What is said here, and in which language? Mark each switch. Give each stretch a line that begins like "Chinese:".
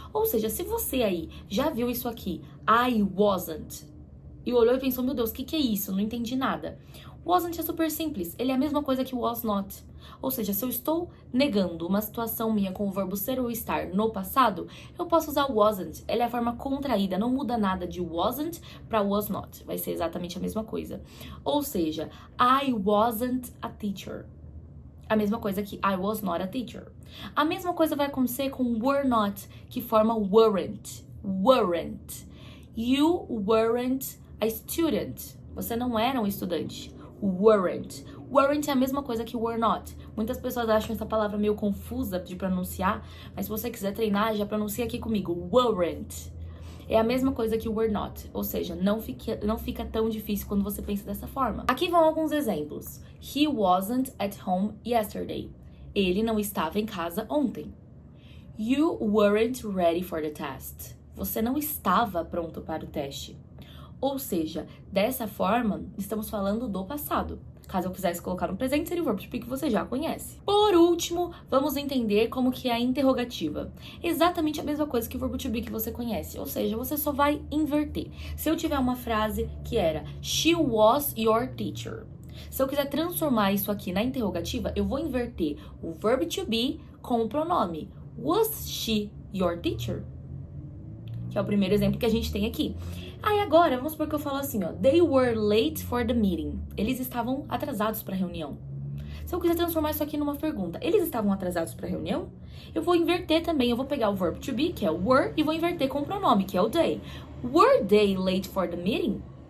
Portuguese: Ou seja, se você aí já viu isso aqui, I wasn't, e olhou e pensou, meu Deus, o que é isso? Não entendi nada. Wasn't é super simples, ele é a mesma coisa que was not. Ou seja, se eu estou negando uma situação minha com o verbo ser ou estar no passado, eu posso usar wasn't. Ele é a forma contraída, não muda nada de wasn't para was not. Vai ser exatamente a mesma coisa. Ou seja,
English: I wasn't a teacher.
Portuguese: A mesma coisa que
English: I was not a teacher.
Portuguese: A mesma coisa vai acontecer com were not, que forma weren't.
English: Weren't. You weren't a student.
Portuguese: Você não era um estudante. Weren't. Weren't é a mesma coisa que were not. Muitas pessoas acham essa palavra meio confusa de pronunciar, mas se você quiser treinar, já pronuncia aqui comigo. Weren't. É a mesma coisa que were not, ou seja, não fica tão difícil quando você pensa dessa forma. Aqui vão alguns exemplos.
English: He wasn't at home yesterday.
Portuguese: Ele não estava em casa ontem.
English: You weren't ready for the test.
Portuguese: Você não estava pronto para o teste. Ou seja, dessa forma, estamos falando do passado. Caso eu quisesse colocar no presente, seria o verbo to be que você já conhece. Por último, vamos entender como que é a interrogativa. Exatamente a mesma coisa que o verbo to be que você conhece, ou seja, você só vai inverter. Se eu tiver uma frase que era
English: She was your teacher.
Portuguese: Se eu quiser transformar isso aqui na interrogativa, eu vou inverter o verbo to be com o pronome.
English: Was she your teacher?
Portuguese: Que é o primeiro exemplo que a gente tem aqui. Aí agora, vamos supor que eu falo assim, ó.
English: They were late for the meeting.
Portuguese: Eles estavam atrasados para a reunião. Se eu quiser transformar isso aqui numa pergunta, eles estavam atrasados para a reunião? Eu vou inverter também. Eu vou pegar o verbo to be, que é o were, e vou inverter com o pronome, que é o they.
English: Were they late for the meeting?